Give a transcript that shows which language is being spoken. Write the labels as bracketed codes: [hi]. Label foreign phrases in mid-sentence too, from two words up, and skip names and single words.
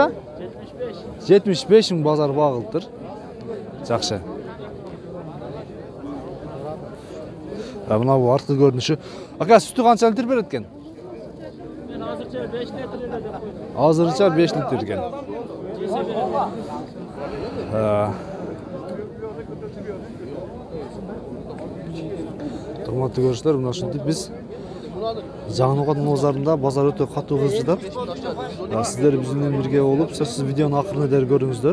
[uz] 75 ming bozor bo'g'ildir. Yaxshi. Buna bu ortqa ko'rinishi. Aka, sütü qancha litr beradi ekan? Men hozircha 5 litr berdim. Hozircha 5 litr ekan. [ky] Урматтуу көрүүчүлөр, мына ушинтип биз Жаңынокот базарында базар өтө катуу кызып жатат. Сиздер биз менен бирге болуп, сөзсүз видеонун акырына чейин көрүңүздөр.